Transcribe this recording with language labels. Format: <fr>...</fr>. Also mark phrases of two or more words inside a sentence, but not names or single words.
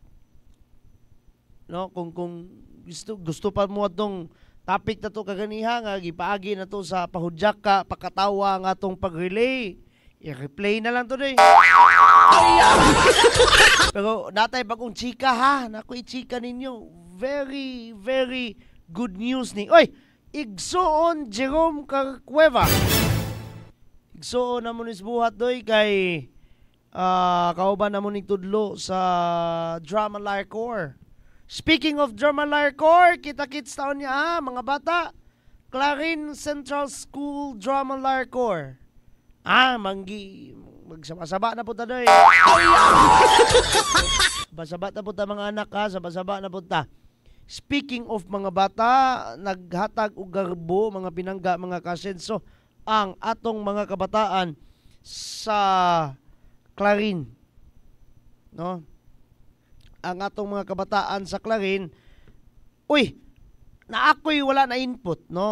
<ceb>No, kung gusto pa mo atong topic na to kaganiha nga gipaagi na to sa pahudyak ka pakatawa nga atong pag-relay. I-replay na lang to day. Pero natay bagong chika ha, naku i-chika ninyo.</ceb> <en>Very, very good news ni.</en> <ceb>Oy, igsoon</ceb> <en>Jerome Cueva.</en> <ceb>Igsoon na mo nis buhat doy kay kauban na mo ni tudlo sa Drama Lyre Corps.</ceb> <en>Speaking of Drama Lyre Corps,</en> <ceb>kita-kits taon niya mga bata. Clarin Central School Drama Lyre Corps. Magsaba-saba na po ta doy. Sabasaba na po ta mga anak ha, sabasaba na po ta.</ceb> <en>Speaking of</en> <ceb>mga bata, naghatag og garbo, mga pinangga, mga kasenso, ang atong mga kabataan sa Clarin. No? Ang atong mga kabataan sa Clarin, uy, na ako'y wala na input, no?</ceb>